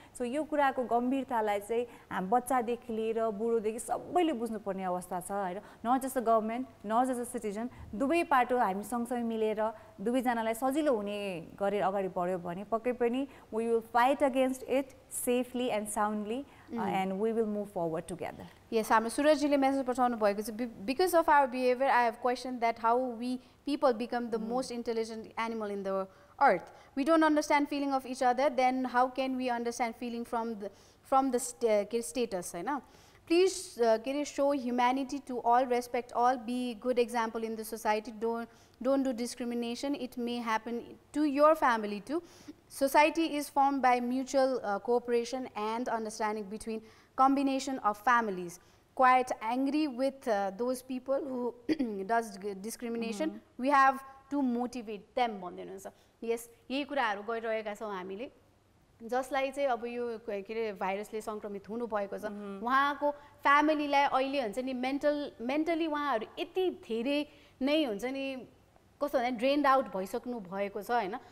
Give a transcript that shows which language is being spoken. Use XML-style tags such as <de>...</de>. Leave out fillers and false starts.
<ne>So यो कुराको गम्भीरतालाई चाहिँ बच्चादेखि लिएर बुढोदेखि सबैले बुझ्नुपर्ने अवस्था छ होइन।</ne> <en>not just the government, not just the citizen,</en> <ne>दुवै पाटो हामी सँगसँगै मिलेर दुवैजनालाई सजिलो हुने गरेर अगाडि बढ्यो भने पक्कै पनि</ne> <en>We will fight against it safely and soundly and we will move forward together. Yes,</en> <ne>हाम्रो सुरजजीले मेसेज पठाउनु भएको छ,</ne> <en>because of our behavior I have questioned that how we people become the most intelligent animal in the earth. We don't understand feeling of each other, then how can we understand feeling from the status</en> <ne>हैन।</ne> <en>Please show humanity to all, respect all, be good example in the society, don't do discrimination, it may happen to your family too. Society is formed by mutual cooperation and understanding between combination of families. Quite angry with those people who does discrimination, we have to motivate them</en> <ne>भन्नुहुन्छ। यस यही कुराहरू गरिरहेका छौँ हामीले। जसलाई चाहिँ अब यो के अरे भाइरसले सङ्क्रमित हुनुभएको छ उहाँको फ्यामिलीलाई अहिले हुन्छ नि मेन्टली उहाँहरू यति धेरै नै हुन्छ नि कस्तो भन्दा ड्रेन्ड आउट भइसक्नु भएको छ होइन।</ne>